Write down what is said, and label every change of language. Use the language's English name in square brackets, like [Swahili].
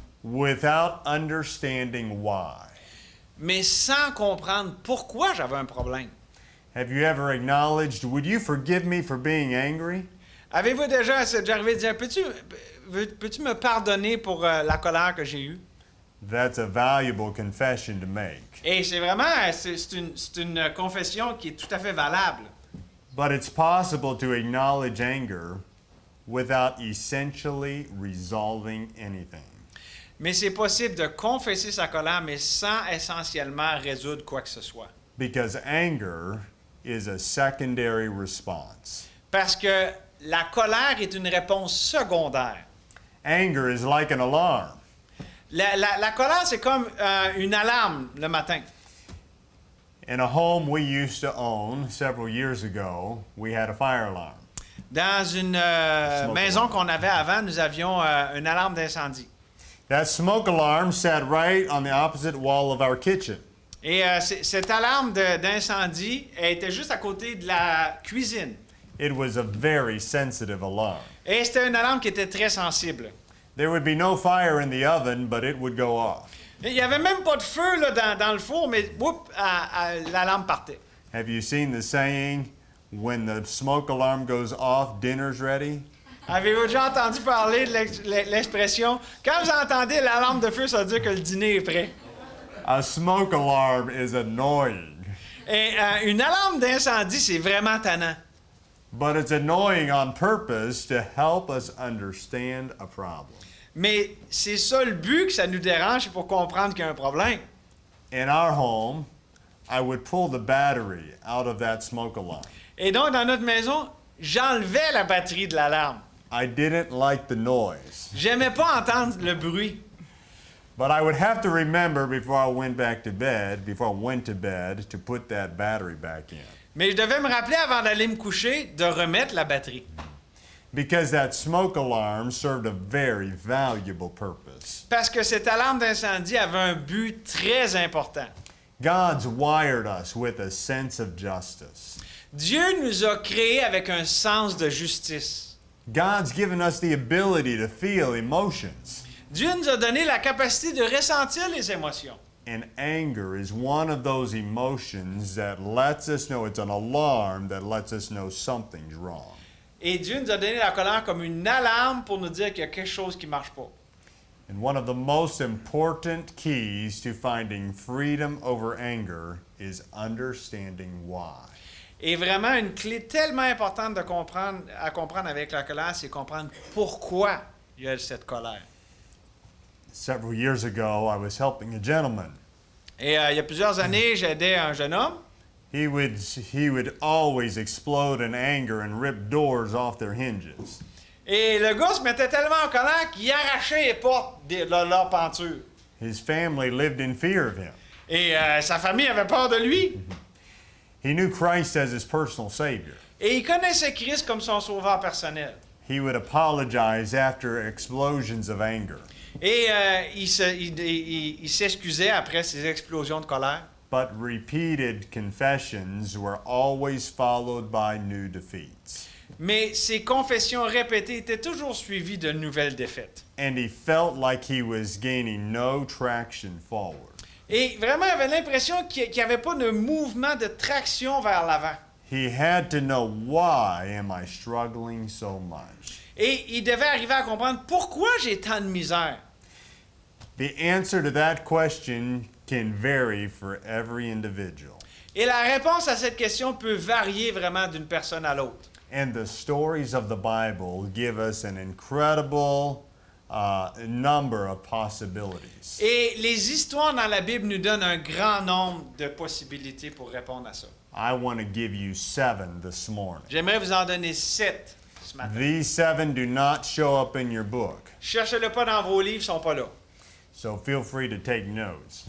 [English] without understanding why. [French] mais sans comprendre pourquoi j'avais un problème. [English] Have you ever acknowledged, would you forgive me for being angry? [French] Avez-vous déjà arrivé à dire, peux-tu me pardonner pour la colère que j'ai eue? [English] That's a valuable confession to make. [French] Et c'est vraiment, c'est une confession qui est tout à fait valable. [English] But it's possible to acknowledge anger without essentially resolving anything. [French] Mais c'est possible de confesser sa colère, mais sans essentiellement résoudre quoi que ce soit. [English] Because anger is a secondary response. [French] Parce que la colère est une réponse secondaire. [English] Anger is like an alarm. [French] La colère, c'est comme une alarme le matin. [English] In a home we used to own several years ago, we had a fire alarm. [French] Dans une maison qu'on avait avant, nous avions une alarme d'incendie. [English] That smoke alarm sat right on the opposite wall of our kitchen. [French] Et cette alarme d'incendie elle était juste à côté de la cuisine. [English] It was a very sensitive alarm. [French] Et c'était une alarme qui était très sensible. [English] There would be no fire in the oven, but it would go off. [French] Et il n'y avait même pas de feu là, dans le four, mais l'alarme partait. [English] Have you seen the saying, when the smoke alarm goes off, dinner's ready? [French] Avez-vous déjà entendu parler de l'expression « Quand vous entendez l'alarme de feu, ça veut dire que le dîner est prêt ». [English] A smoke alarm is annoying, [French] Et une alarme d'incendie, c'est vraiment tannant. [English] but it's annoying on purpose to help us understand a problem. [French] Mais c'est ça le but que ça nous dérange, c'est pour comprendre qu'il y a un problème. [English] In our home, I would pull the battery out of that smoke alarm. [French] Et donc, dans notre maison, j'enlevais la batterie de l'alarme. [English] I didn't like the noise, [French] J'aimais pas entendre le bruit. [English] but I would have to remember before I went to bed, to put that battery back in. [French] Mais je devais me rappeler avant d'aller me coucher de remettre la batterie. [English] Because that smoke alarm served a very valuable purpose. [French] Parce que cette alarme d'incendie avait un but très important. [English] God's wired us with a sense of justice. [French] Dieu nous a créés avec un sens de justice. [English] God's given us the ability to feel emotions. [French] Dieu nous a donné la capacité de ressentir les émotions. [English] And anger is one of those emotions that lets us know, it's an alarm that lets us know something's wrong. [French] Et Dieu nous a donné la colère comme une alarme pour nous dire qu'il y a quelque chose qui ne marche pas. [English] And one of the most important keys to finding freedom over anger is understanding why. [French] Et vraiment, une clé tellement importante à comprendre avec la colère, c'est comprendre pourquoi il y a cette colère. [English] Several years ago, I was helping a gentleman. [French] Et il y a plusieurs années, j'aidais un jeune homme. [English] He would always explode in anger and rip doors off their hinges. [French] Et le gars se mettait tellement en colère qu'il arrachait les portes de leur peinture. [English] His family lived in fear of him. [French] Et sa famille avait peur de lui. [English] He knew Christ as his personal Savior. [French] Et il connaissait Christ comme son sauveur personnel. [English] He would apologize after explosions of anger. [French] Et il s'excusait après ces explosions de colère. [English] But repeated confessions were always followed by new defeats. [French] Mais ses confessions répétées étaient toujours suivies de nouvelles défaites. [English] And he felt like he was gaining no traction forward. [French] Et vraiment, il avait l'impression qu'il n'y avait pas de mouvement, de traction vers l'avant. [English] He had to know, why am I struggling so much? [French] Et il devait arriver à comprendre pourquoi j'ai tant de misère. [English] The answer to that question can vary for every individual. [French] Et la réponse à cette question peut varier vraiment d'une personne à l'autre. [English] And the stories of the Bible give us an incredible number of possibilities. [French] Et les histoires dans la Bible nous donnent un grand nombre de possibilités pour répondre à ça. [English] I want to give you 7 this morning. [French] J'aimerais vous en donner 7 ce matin. [English] These 7 do not show up in your book, [French] Cherchez-le pas dans vos livres, ils sont pas là. [English] so feel free to take notes.